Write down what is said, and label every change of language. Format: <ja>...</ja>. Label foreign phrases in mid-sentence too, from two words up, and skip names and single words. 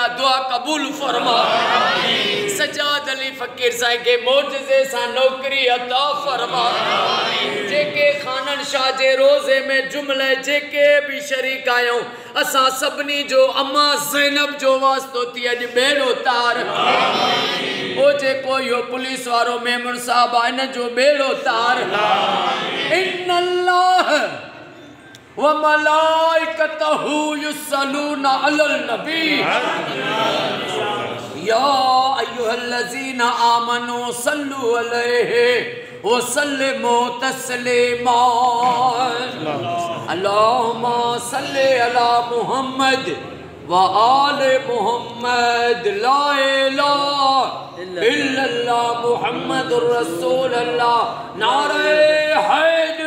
<sd>दुआ कबूल फरमा सजाद अली फकीर साईं के मोजज़े सां नौकरी अता फरमा जेके खानन शाह जे रोज़े में जुमले जेके भी शरीक आहियूं असां सभिनी जो अम्मा ज़ैनब जो वास्तो थी अॼु बेड़ो तार ओ जेको इहो पुलिस वारो मेमन साहब आहे हिन जो बेड़ो तार</sd> <ar>إن الله وملائكته يصلون على النبي يا أيها الذين آمنوا صلوا عليه وسلموا تسليما اللهم صل على محمد وآل محمد لا إله إلا الله محمد رسول الله</ar> <ur>نعرے ہے</ur>